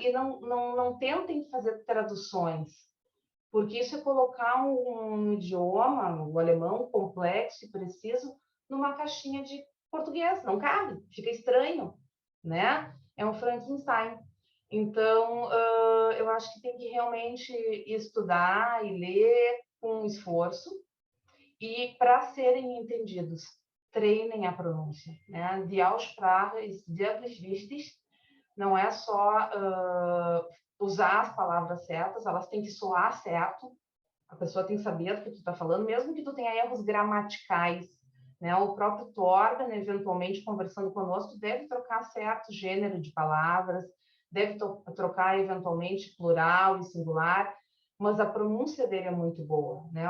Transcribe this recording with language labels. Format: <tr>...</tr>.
<pt>E não tentem fazer traduções, porque isso é colocar um idioma, o alemão, complexo e preciso, numa caixinha de português. Não cabe, fica estranho, né? é um Frankenstein. Então, eu acho que tem que realmente estudar e ler com esforço, e para serem entendidos, treinem a pronúncia, né?</pt> <de>Die Aussprache ist wirklich wichtig.</de> <pt>Não é só usar as palavras certas, elas têm que soar certo. A pessoa tem que saber do que tu está falando, mesmo que tu tenha erros gramaticais, né? O próprio Torben, eventualmente, conversando conosco, deve trocar certo gênero de palavras, deve trocar, eventualmente, plural e singular, mas a pronúncia dele é muito boa, né?</pt>